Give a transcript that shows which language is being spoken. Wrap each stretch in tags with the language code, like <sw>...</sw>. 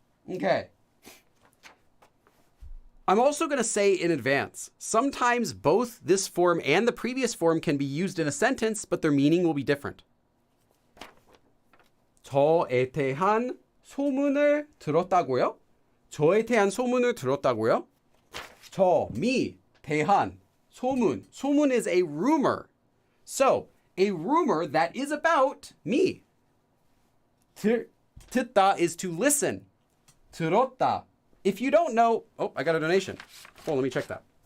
<en>Okay. I'm also going to say in advance, sometimes both this form and the previous form can be used in a sentence, but their meaning will be different.</en> <ko>저에 대한 소문을 들었다고요? 저에 대한 소문을 들었다고요?</ko> <en>me, 대한, 소문. 소문 is a rumor. So, a rumor that is about me. 듣다 is to listen.</en> <ko>들었다.</ko> <en>If you don't know, I got a donation. Let me check that.</en>